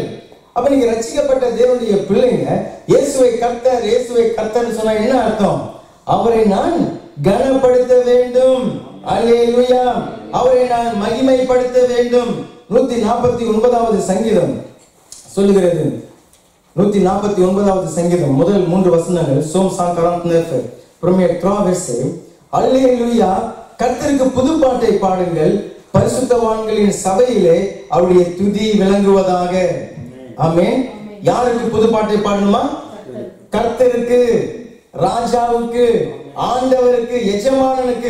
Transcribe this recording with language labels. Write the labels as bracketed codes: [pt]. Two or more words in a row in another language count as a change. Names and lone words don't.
[ta] அப்ப நீங்க ரட்சிக்கப்பட்ட தேவனுடைய பிள்ளைங்க இயேசுவை கர்த்தர் சொன்னா என்ன அர்த்தம்? அவரை நான் கனப்படுத்த வேண்டும். அல்லேலூயா. அவரை நான் மகிமைப்படுத்த வேண்டும். 149வது சங்கீதம் சொல்லுகிறது. 149வது சங்கீதம் முதல் 3 வசனங்கள். [fr] Psaume 149, premier 3 versets. [ta] அல்லேலூயா. கர்த்தருக்கு புதுப்பாட்டை பாடுங்கள், பரிசுத்தவான்களின் சபையிலே அவருடைய துதி விளங்குவதாக. ஆமென். யாருக்கு புதுப்பாட்டை பாடணுமா? கர்த்தருக்கு, ராஜாவுக்கு, ஆண்டவருக்கு, எஜமானனுக்கு.